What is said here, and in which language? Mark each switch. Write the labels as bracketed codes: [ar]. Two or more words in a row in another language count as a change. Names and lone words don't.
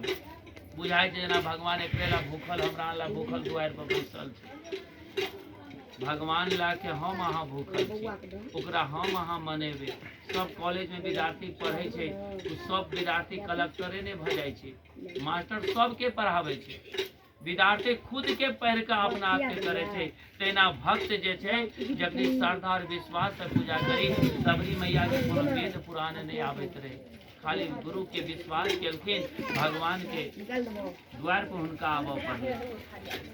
[mai] बुझाई छै जेना भगवान एकरे ला भूखल, हमरा ला भूखल दुआर पर बैसल छै। भगवान ला के हम अहाँ भूखल छी, ओकरा हम अहाँ मनेबे। सब कॉलेज में विद्यार्थी पढ़े छे, तो सब विद्यार्थी कलेक्टरे ने भ जाय छे, मास्टर सबके पढ़ावे छे, विद्यार्थी खुद के पढ़ के अपना आप के करे छे। तेना भक्त जे छे जखनी श्रद्धा और विश्वास से पूजा करी, सबरी मैया के कोनो वेद पुराण नहीं आबैत रहे, खाली गुरु के विश्वास केलखिन, भगवान के द्वार पर हुनका आबऽ पड़ल।